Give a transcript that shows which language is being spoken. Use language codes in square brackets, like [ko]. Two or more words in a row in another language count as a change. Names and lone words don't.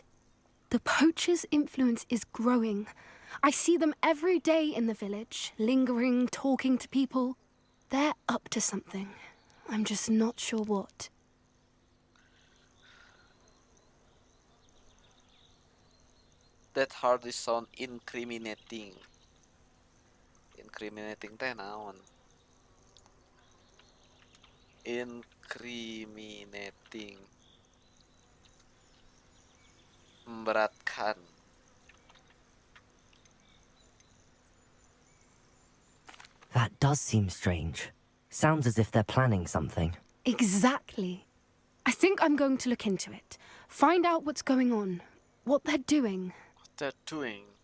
[en] The poachers' influence is growing. I see them every day in the village, lingering, talking to people. They're up to something. I'm just not sure what. That hardly sound incriminating. [su] Incriminating teh naon? [en] Incriminating. [id] Memberatkan. [en] That does seem strange. Sounds as if they're planning something. Exactly. I think I'm going to look into it. Find out what's going on, what they're doing. What they're doing.